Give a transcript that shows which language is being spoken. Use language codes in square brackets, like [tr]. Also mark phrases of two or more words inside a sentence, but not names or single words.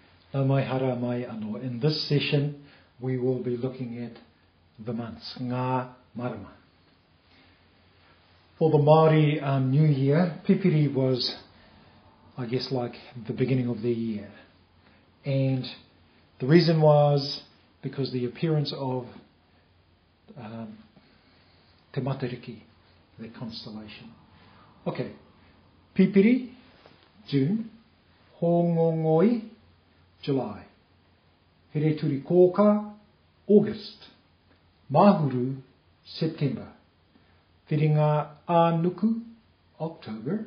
[mi] Nau mai hara mai anō. [en] In this session, we will be looking at the months, [mi] ngā marama. [en] For the Maori New Year, Pipiri was, I guess, like the beginning of the year. And the reason was because the appearance of Te Matariki, the constellation. Okay, Pipiri, June, Hongongoi, July, Here Turi Koka, August, Mahuru, September, Whiringa Ānuku, October,